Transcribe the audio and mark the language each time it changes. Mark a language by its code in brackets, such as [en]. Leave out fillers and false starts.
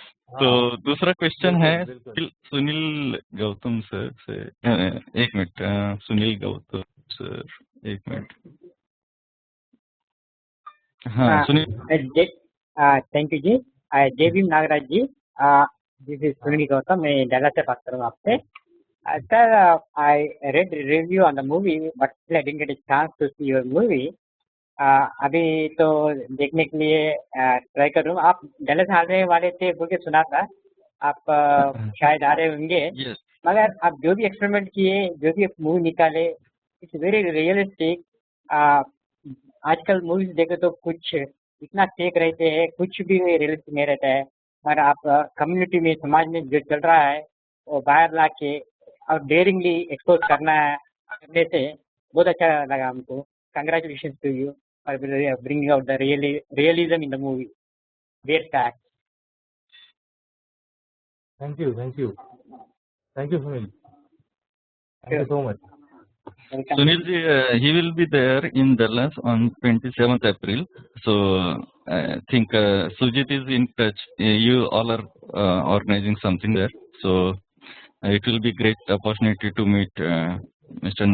[hi] तो दूसरा क्वेश्चन है सुनील गौतम सर से. एक मिनट, सुनील गौतम सर, एक मिनट. हाँ, सुनील. [en] Thank you ji. जय Bhim Nagraj ji. This is Sunil Gautam. [hi] मैं डाला से बात करूँगा आपसे. [en] Sir, I read review on the movie, but still I didn't get a chance to see your movie. [hi] अभी तो देखने के लिए ट्राई कर रहा हूँ। आप डैलस आने वाले थे बोल के सुना था, आप शायद आ रहे होंगे। [en] Yes. [hi] मगर आप जो भी एक्सपेरिमेंट किए, जो भी मूवी निकाले, [en] It's very realistic. [hi] आजकल मूवीज देखे तो कुछ इतना फेक रहते हैं, कुछ भी रियलिस्टिक नहीं रहता है। और आप कम्युनिटी में, समाज में जो चल रहा है वो बाहर ला के और डेयरिंगली एक्सपोज करने से बहुत अच्छा लगा हमको। [en] Congratulation to you for bringing out the realism in the movie. Where fact. Thank you Sunil, thank you so much. Sunil ji, he will be there in Dallas on 27th April. So I think Sujit is in touch. You all are organizing something there. So it will be great opportunity to meet Mr.